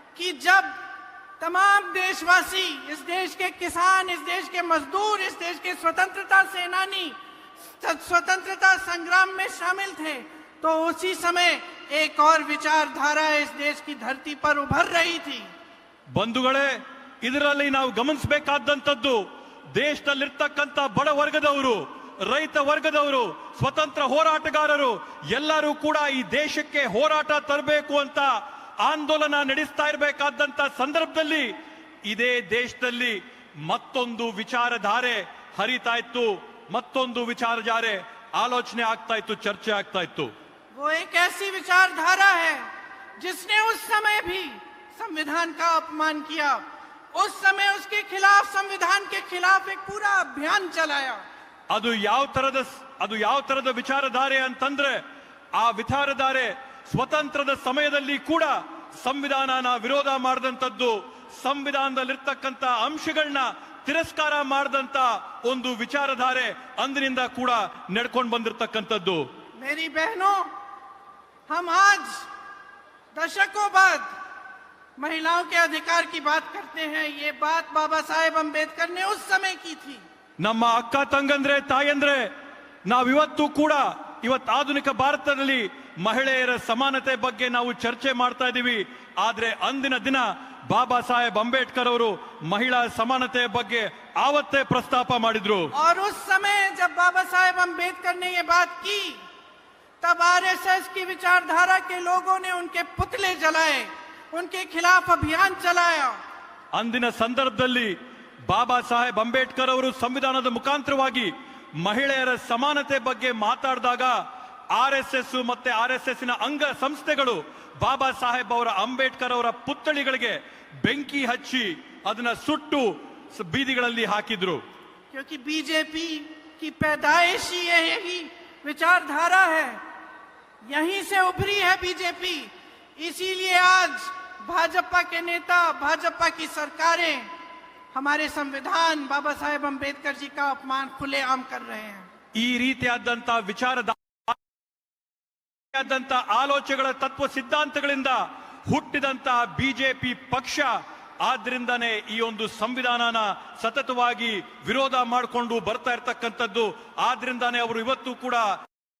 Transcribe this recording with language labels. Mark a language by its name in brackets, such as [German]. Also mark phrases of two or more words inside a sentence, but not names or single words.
[Hindi] कि जब तमाम देशवासी, इस देश के किसान, इस देश के मजदूर, इस देश के स्वतंत्रता सेनानी स्वतंत्रता संग्राम में शामिल थे, तो उसी समय एक और विचारधारा इस देश की धरती पर उभर रही थी। [Kannada] ಬಂಧುಗಳೇ, ಇದರಲ್ಲಿ ನಾವು ಗಮನಿಸಬೇಕಾದಂತದ್ದು ದೇಶದಲ್ಲಿರ್ತಕ್ಕಂಥ ಬಡ ವರ್ಗದವರು, ರೈತ ವರ್ಗದವರು, ಸ್ವತಂತ್ರ ಹೋರಾಟಗಾರರು ಎಲ್ಲರೂ ಕೂಡ ಈ ದೇಶಕ್ಕೆ ಹೋರಾಟ ತರಬೇಕು ಅಂತ ಆಂದೋಲನ ನಡೆಸ್ತಾ ಇರಬೇಕಾದಂತ ಸಂದರ್ಭದಲ್ಲಿ ಇದೇ ದೇಶದಲ್ಲಿ ಮತ್ತೊಂದು ವಿಚಾರಧಾರೆ ಹರಿತಾ ಇತ್ತು, ಮತ್ತೊಂದು ವಿಚಾರಧಾರೆ ಆಲೋಚನೆ ಆಗ್ತಾ ಇತ್ತು, ಚರ್ಚೆ ಆಗ್ತಾ ಇತ್ತು। [Hindi] वो एक ऐसी विचारधारा है जिसने उस समय भी संविधान का अपमान किया, उस समय उसके खिलाफ, संविधान के खिलाफ एक पूरा अभियान चलाया। [Kannada] ಅದು ಯಾವ ತರದ ವಿಚಾರಧಾರೆ ಅಂತಂದ್ರೆ, ಆ ವಿಚಾರಧಾರೆ ಸ್ವತಂತ್ರದ ಸಮಯದಲ್ಲಿ ಕೂಡ ಸಂವಿಧಾನನ ವಿರೋಧ ಮಾಡಿದಂತದ್ದು, ಸಂವಿಧಾನದಲ್ಲಿರ್ತಕ್ಕಂಥ ಅಂಶಗಳನ್ನ ತಿರಸ್ಕಾರ ಮಾಡಿದಂತ ಒಂದು ವಿಚಾರಧಾರೆ ಅಂದಿನಿಂದ ಕೂಡ ನಡ್ಕೊಂಡು ಬಂದಿರತಕ್ಕಂಥದ್ದು। [Hindi] मेरी बहनों, हम आज दशकों बाद महिलाओं के अधिकार की बात करते हैं। ये बात बाबा साहेब अंबेडकर ने उस समय की थी। [Kannada] ನಮ್ಮ ಅಕ್ಕ ತಂಗಂದ್ರೆ, ತಾಯಂದ್ರೆ, ನಾವಿವತ್ತು ಕೂಡ ಆಧುನಿಕ ಭಾರತದಲ್ಲಿ ಮಹಿಳೆಯರ ಸಮಾನತೆ ಬಗ್ಗೆ ನಾವು ಚರ್ಚೆ ಮಾಡ್ತಾ ಇದ್ದೀವಿ। ಆದ್ರೆ ಅಂದಿನ ದಿನ ಬಾಬಾ ಸಾಹೇಬ್ ಅಂಬೇಡ್ಕರ್ ಅವರು ಮಹಿಳಾ ಸಮಾನತೆಯ ಬಗ್ಗೆ ಆವತ್ತೇ ಪ್ರಸ್ತಾಪ ಮಾಡಿದ್ರು। [Hindi] और उस समय जब बाबा साहेब अंबेडकर ने ये बात की, तब आरएसएस की विचारधारा के लोगों ने उनके पुतले जलाए, उनके खिलाफ अभियान चलाया। [Kannada] ಅಂದಿನ ಸಂದರ್ಭದಲ್ಲಿ ಬಾಬಾ ಸಾಹೇಬ್ ಅಂಬೇಡ್ಕರ್ ಅವರು ಸಂವಿಧಾನದ ಮುಖಾಂತರವಾಗಿ ಮಹಿಳೆಯರ ಸಮಾನತೆ ಬಗ್ಗೆ ಮಾತಾಡಿದಾಗ ಆರ್ಎಸ್ಎಸ್ ಮತ್ತೆ ಆರ್ಎಸ್ಎಸ್ ನ ಅಂಗ ಸಂಸ್ಥೆಗಳು ಬಾಬಾ ಸಾಹೇಬ್ ಅವರ ಅಂಬೇಡ್ಕರ್ ಅವರ ಪುತ್ಥಳಿಗಳಿಗೆ ಬೆಂಕಿ ಹಚ್ಚಿ ಅದನ್ನ ಸುಟ್ಟು ಬೀದಿಗಳಲ್ಲಿ ಹಾಕಿದ್ರು। [Hindi] क्योंकि बीजेपी की पैदाइश ही यही विचारधारा है, यहीं से उभरी है बीजेपी। इसीलिए आज भाजपा के नेता, भाजपा की सरकारें हमारे संविधान, बाबा साहेब अंबेडकर जी का अपमान खुलेआम कर रहे हैं। [Kannada] ಈ ರೀತಿಯಾದಂತ ಆಲೋಚನೆಗಳ ತತ್ವ ಸಿದ್ಧಾಂತಗಳಿಂದ ಹುಟ್ಟಿದಂತ ಬಿಜೆಪಿ ಪಕ್ಷ ಆದ್ರಿಂದಾನೇ ಈ ಒಂದು ಸಂವಿಧಾನನ ಸತತವಾಗಿ ವಿರೋಧ ಮಾಡಿಕೊಂಡು ಬರ್ತಾ ಇರ್ತಕ್ಕಂಥದ್ದು। ಆದ್ರಿಂದಾನೇ ಅವರು ಇವತ್ತು ಕೂಡ